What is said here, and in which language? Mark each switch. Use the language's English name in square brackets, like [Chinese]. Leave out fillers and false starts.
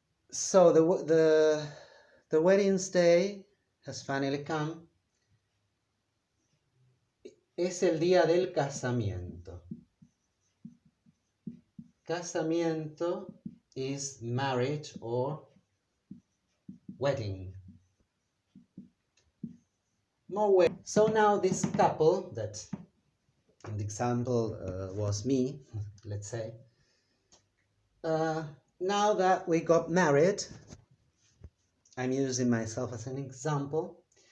[English] So the wedding's day has finally come. [Spanish] Es el día del casamiento. [English] Casamiento is marriage or wedding. So now this couple that in the example was me, let's say, now that we got married, I'm using myself as an example.